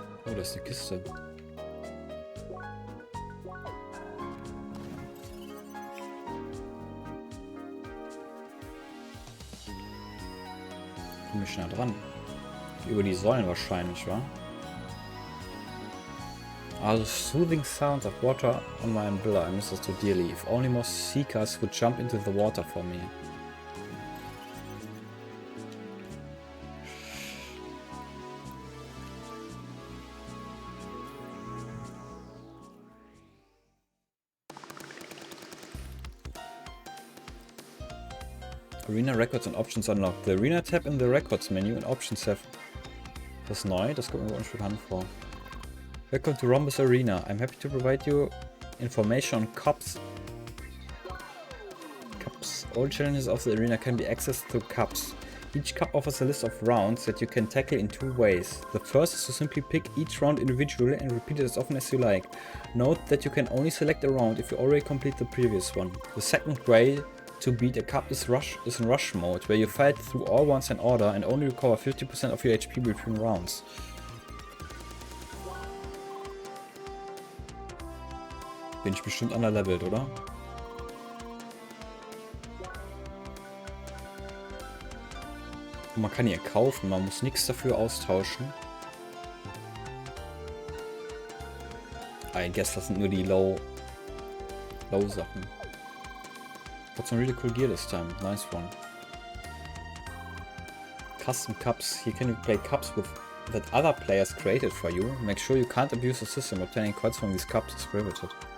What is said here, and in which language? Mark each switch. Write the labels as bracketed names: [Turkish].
[German] Oh, das ist eine Kiste. Komm ich schnell dran. Über die Säulen wahrscheinlich, wa? [English] Also soothing sounds of water on my umbrella I miss this so dearly. If only more seekers would jump into the water for me. Arena Records and Options unlocked. The Arena tab in the Records menu and Options have... [German] Das ist neu, das kommt mir uns bekannt vor. [English] Welcome to Rhombus Arena. I'm happy to provide you information on cups. All challenges of the arena can be accessed through cups. Each cup offers a list of rounds that you can tackle in two ways. The first is to simply pick each round individually and repeat it as often as you like. Note that you can only select a round if you already complete the previous one. The second way to beat a cup is in rush mode, where you fight through all ones in order and only recover 50% of your HP between rounds. [German] Bin ich bestimmt underlevelt, oder? Und man kann hier kaufen, man muss nichts dafür austauschen. [English] I guess [German] das sind nur die Low Sachen. [English] Got some really cool gear this time. Nice one. Custom cups. Here can you play cups with that other players created for you. Make sure you can't abuse the system. Obtaining coins from these cups is prohibited.